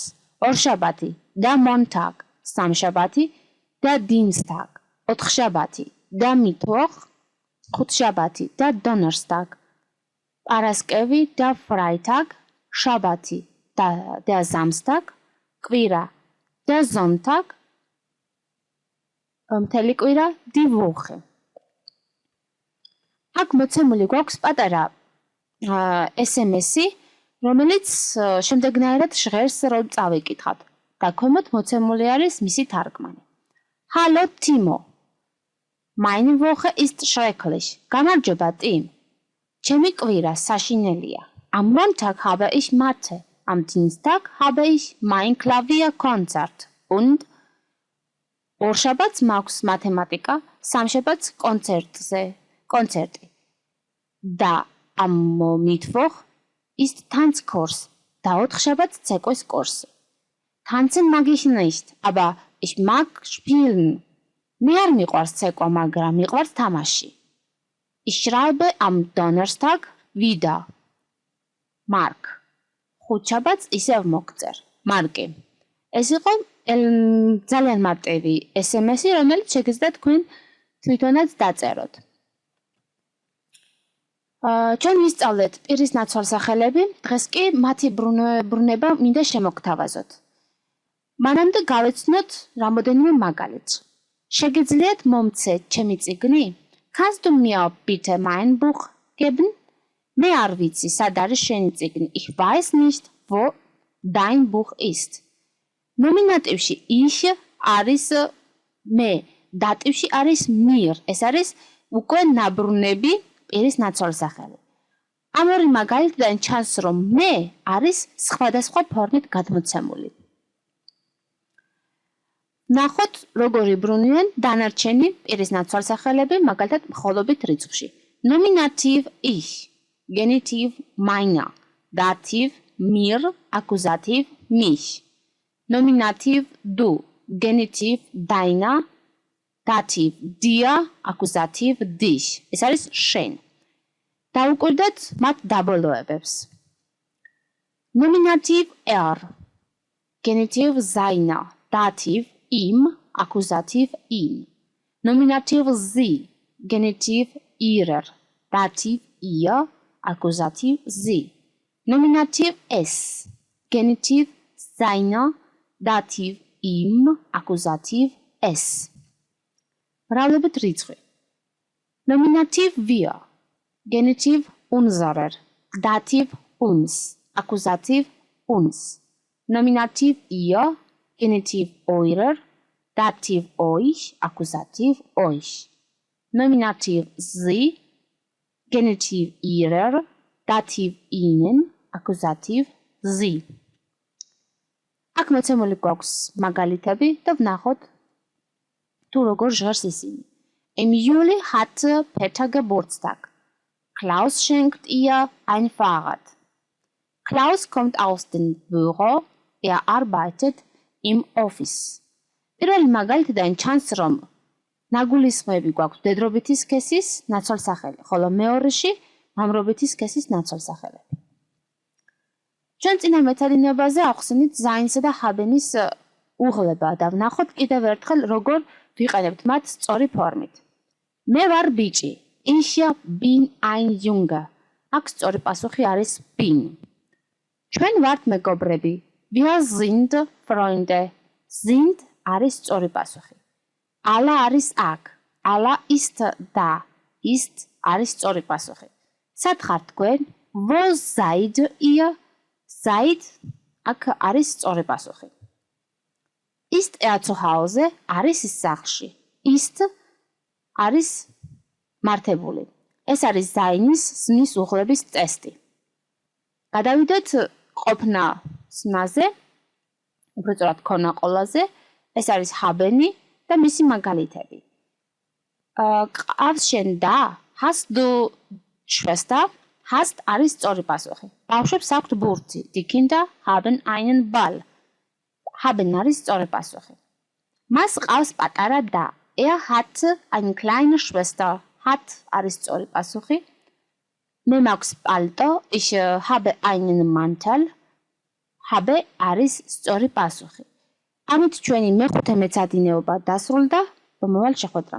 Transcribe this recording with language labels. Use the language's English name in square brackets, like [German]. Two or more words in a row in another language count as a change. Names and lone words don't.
[Georgian] ორშაბათი და Montag, სამშაბათი და Dienstag, ოთხშაბათი და Mittwoch, ხუთშაბათი და Donnerstag, პარასკევი და Freitag, შაბათი და Samstag, კვირა და Sonntag, მთელი კვირა [German] die Woche. [Georgian] აქ მოცემული გვაქვს პატარა SMS-ი, რომელიც შემდეგნაირად ჟღერს, რომ წავიკითხავთ. და ქვემოთ მოცემული არის მისი თარგმანი. [German] Hallo Timo. Meine Woche ist schrecklich. [Georgian] გამარჯობა Tim. ჩემი კვირა საშინელია. [German] Am Montag habe ich Mathe. Am Dienstag habe ich mein Klavierkonzert. [Georgian] Und ორშაბათს მაქვს მათემატიკა, სამშაბათს კონცერტი. [German] Da am Mittwoch ist Tanzkurs. [Georgian] Da ოთხშაბათს ცეკვის კურსი. [German] Tanzen mag ich nicht, aber ich mag spielen. [Georgian] მე არ მიყვარს ცეკვა, მაგრამ მიყვარს თამაში. [German] Ich schreibe am Donnerstag wieder. Mark. [Georgian] ხუთშაბათს ისევ მოგწერ. მარკი. ეს იყო ძალიან მარტივი SMS-ი, რომელიც შეგიძლიათ თქვენ თვითონაც დაწეროთ. ჩვენ ვისწავლეთ პირის ნაცვალსახელები, დღეს კი მათი ბრუნება მინდა შემოგთავაზოთ. მანამდე გავეცნოთ რამოდენიმე მაგალითს. შეგიძლიათ მომცეთ ჩემი წიგნი? [German] Kannst du mir bitte mein Buch geben? [Georgian] მე არ ვიცი, სად არის შენი წიგნი. [German] Ich weiß nicht, wo dein Buch ist. [Georgian] ნომინატივში ich არის მე, დატივში არის mir. ეს არის უკვე ნაბრუნები პირის ნაცვალსახელი. ამ ორი მაგალითიდან ჩანს, რომ მე არის სხვადასხვა ფორმით გადმოცემული. ნახოთ, როგორი ბრუნვიან დანარჩენი პირის ნაცვალსახელები, მაგალითად მხოლობით რიცხვში. [German] Nominativ ich, Genitiv meiner, Dativ mir, Akkusativ mich. Nominativ du, Genitiv deiner, Dativ dir, Akkusativ dich. [Georgian] ეს არის შენ. დავუკვირდეთ მათ დაბოლოებებს. [German] Nominativ Genitiv seiner, Dativ ihm, Akkusativ ihn. Nominativ sie, Genitiv ihrer, Dativ ihr, Akkusativ sie. Nominativ es, Genitiv seiner, Dativ ihm, Akkusativ es. [Georgian] მრავლობით რიცხვი. [German] Nominativ wir, Genitiv unserer, Dativ uns, Akkusativ uns. Nominativ ihr, Genitiv eurer, Dativ euch, Akkusativ euch. Nominativ sie, Genitiv ihrer, Dativ ihnen, Akkusativ sie. [Georgian] აქ მოცემული გვაქვს მაგალითები და ვნახოთ თუ როგორ ჟღერს ისინი. [German] Im Juli hatte Peter Geburtstag. Klaus schenkt ihr ein Fahrrad. Klaus kommt aus dem Büro, arbeitet im Office. [Georgian] პირველი მაგალითიდან ჩანს, რომ ნაგულისხმები გვაქვს მდედრობითი სქესის ნაცვალსახელი, ხოლო მეორეში მამრობითი სქესის ნაცვალსახელები. ჩვენ წინა მეთადინებაზე ახსენით ზაინსა და ჰაბენის უღლება და ვნახოთ კიდევ ერთხელ როგორ ვიყენებთ მათ სწორი ფორმით. მე ვარ ბიჭი. [German] Ich bin ein Junge. [Georgian] აქ სწორი პასუხი არის bin. ჩვენ ვართ მეგობრები. [German] Wir sind Freunde. Sind [Georgian] არის სწორი პასუხი. Alla არის აქ. [German] Alla ist da. [Georgian] Ist არის სწორი პასუხი. სად ხართ თქვენ? [German] Wo seid ihr? Seid [Georgian] აქ არის სწორი პასუხი. [German] Ist zu Hause? [Georgian] არის სახლში. Ist არის მართებული. ეს არის ზაინის ზმნის უღლების ტესტი. გადავიდეთ ყოფნა ზმნაზე, უფრო სწორად ქონა-ყოლაზე. ეს არის ჰაბენი და მისი მაგალითები. ყავს შენ და? [German] Hast du Schwester? [Georgian] Hast არის სწორი პასუხი. ბავშვებს აქვთ ბურთი. [German] Die Kinder haben einen Ball. [Georgian] Haben არის სწორი პასუხი. მას ყავს პატარა და. [German] Hat eine kleine Schwester. [Georgian] Hat არის სწორი პასუხი. მე მაქვს პალტო. [German] Ich habe einen Mantel. Habe [Georgian] არის სწორი პასუხი. ამით ჩვენი მეხუთე მეცადინეობა დასრულდა. მომავალ შეხვედრამდე.